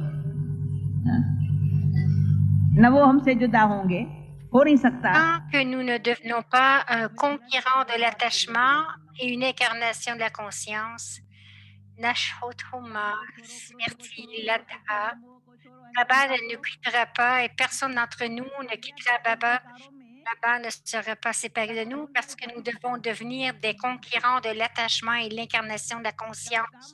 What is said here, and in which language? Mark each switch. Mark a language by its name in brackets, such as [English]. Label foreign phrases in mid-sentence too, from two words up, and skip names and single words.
[Hindi] न वो हमसे जुदा होंगे हो नहीं सकता [French] Tant que nous ne devenons pas un conquérant de l'attachement et une incarnation de la conscience, [Sanskrit] नष्टोमोहा स्मृति लब्धा, [French] Baba ne nous quittera pas et personne d'entre nous ne quittera Baba. Baba ne sera pas séparé de nous parce que nous devons devenir des conquérants de l'attachement et l'incarnation de la conscience.